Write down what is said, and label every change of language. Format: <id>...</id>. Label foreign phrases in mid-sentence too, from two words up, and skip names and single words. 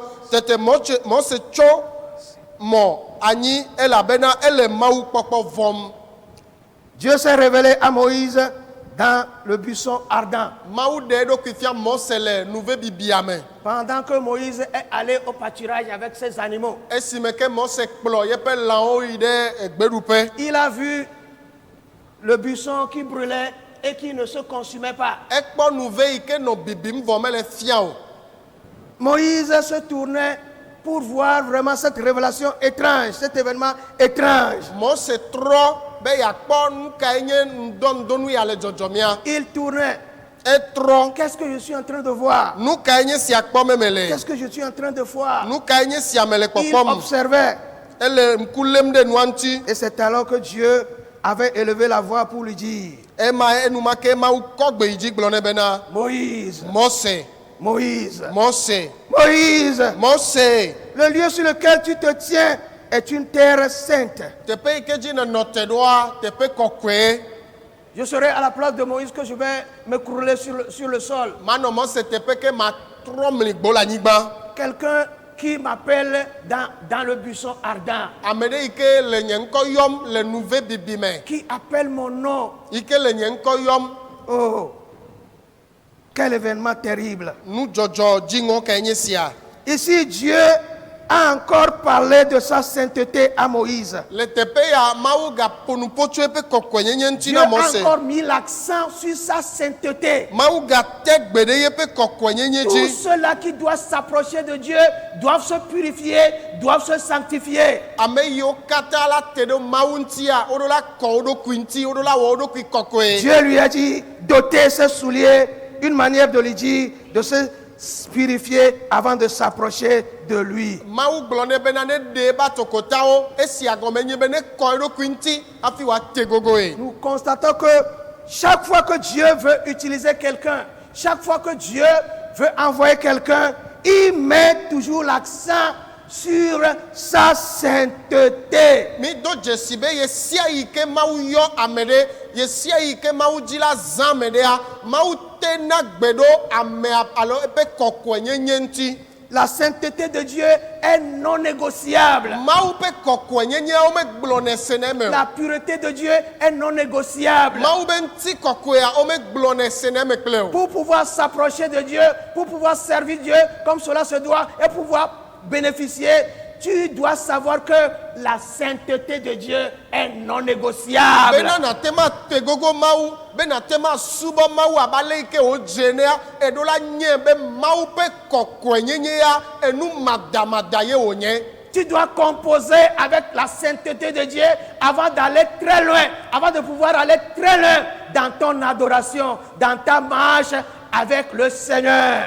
<ee>Tete Mose tso mɔ anyi elabena ele Mawu kpɔkpɔ vɔm.</ee> <fr>Dieu s'est révélé à Moïse dans le buisson ardent.</fr> <ee>Mawu ɖe eɖokui fia Mose le nuve bibia me.</ee> <fr>Pendant que Moïse est allé au pâturage avec ses animaux,</fr> <ee>Esime ke Mose kplɔ yeƒe lãwo yi ɖe gbeɖuƒe.</ee> <fr>il a vu le buisson qui brûlait et qui ne se consumait pas.</fr> <ee>Ekpɔ nuve yi ke nɔ bibim vɔ mele fia o.</ee> <fr>Moïse se tournait pour voir vraiment cette révélation étrange, cet événement étrange.</fr> <ee>Mose trɔ be yeakpɔ nu kae nye ŋdɔŋdɔnu ya le dzɔdzɔmia.</ee> <fr>Il tournait.</fr> <ee>Etrɔ.</ee> <fr>Qu'est-ce que je suis en train de voir?</fr> <ee>Nu kae nye sia kpɔ meme le.</ee> <fr>Qu'est-ce que je suis en train de voir?</fr> <ee>Nu kae nye sia me le</ee> <fr>Il</fr> <ee>kpɔkpɔm.</ee> <fr>observait.</fr> <ee>Ele ŋku lém ɖe nua ŋuti.</ee> <fr>Et c'est alors que Dieu avait élevé la voix pour lui dire,</fr> <ee>Ema enumake Mawu kɔ gbe yi dzi gblɔ nɛ bena</ee> <fr>Moïse,</fr> <ee>Mose,</ee> <fr>Moïse,</fr> <ee>Mose,</ee> <fr>Moïse,</fr> <ee>Mose.</ee> <fr>le lieu sur lequel tu te tiens est une terre sainte.</fr> <ee>Teƒe yi ke dzi nenɔ te ɖoa teƒe kɔkɔe.</ee> <fr>Je serai à la place de Moïse que je vais me crouler sur le sol.</fr> <ee>Manɔ Mose teƒe ke matrɔ mli gbo le anyigba.</ee> <fr>Quelqu'un qui m'appelle dans le buisson ardent,</fr> <ee>Ame ɖe yi ke le nye ŋkɔ yɔm le nuve bibi me.</ee> <fr>qui appelle mon nom.</fr> <ee>Yi ke le nye ŋkɔ yɔm.</ee> <fr>Oh, quel événement terrible.</fr> <ee>Nu dzɔdzɔ dziŋɔ kae nye sia.</ee> <fr>Ici, Dieu a encore parlé de sa sainteté à Moïse.</fr> <ee>Le teƒe ya Mawu gaƒo nuƒo tso eƒe kɔkɔenyenye ŋuti</ee> <fr>Dieu</fr> <ee>na</ee> <fr>a</fr> <ee>Mose.</ee> <fr>encore mis l'accent sur sa sainteté.</fr> <ee>Mawu gate gbe ɖe yeƒe kɔkɔenyenye</ee> <fr>Tous</fr> <ee>dzi.</ee> <fr>ceux-là qui doivent s'approcher de Dieu doivent se purifier, doivent se sanctifier.</fr> <ee>Ame yiwo katã la te ɖe Mawu ŋutia, woɖo la kɔ wo ɖokui ŋuti, woɖo la wɔ wo ɖokui kɔkɔe.</ee> <fr>Dieu lui a dit d'ôter ses souliers, une manière de lui dire de se purifier avant de s'approcher de lui.</fr> <ee>Mawu gblɔ nɛ bena ne ɖe eba tokotawo, esia gɔme nye be ne kɔ eɖokui ŋuti hafi wòate gogoe.</ee> <fr>Nous constatons que chaque fois que Dieu veut utiliser quelqu'un, chaque fois que Dieu veut envoyer quelqu'un, il met toujours l'accent sur sa sainteté.</fr> <ee>Mi do dzesi be ye sia yi ke Mawu yɔ ame ɖe, ye sia yi ke Mawu dzi la zã ame ɖea, Mawu te na gbe ɖo amea alo eƒe kɔkɔenyenye ŋuti.</ee> <fr>La sainteté de Dieu est non négociable.</fr> <ee>Mawu ƒe kɔkɔenyenyewo megblɔnɛ sene me o.</ee> <fr>La pureté de Dieu est non négociable.</fr> <ee>Mawu be ŋuti kɔkɔea wo megblɔnɛ sene me kple o.</ee> <fr>Pour pouvoir s'approcher de Dieu, pour pouvoir servir Dieu comme cela se doit et pouvoir bénéficier, tu dois savoir que la sainteté de Dieu est non négociable.</fr> <ee>Bena nate ma te gogo Mawu, be nate ma subɔ Mawu abe ale yi ke wodze nea, eɖo la nye be Mawu ƒe kɔkɔenyenyea enu madamada ye wònye.</ee> <fr>Tu dois composer avec la sainteté de Dieu avant d'aller très loin, avant de pouvoir aller très loin dans ton adoration, dans ta marche avec le Seigneur.</fr>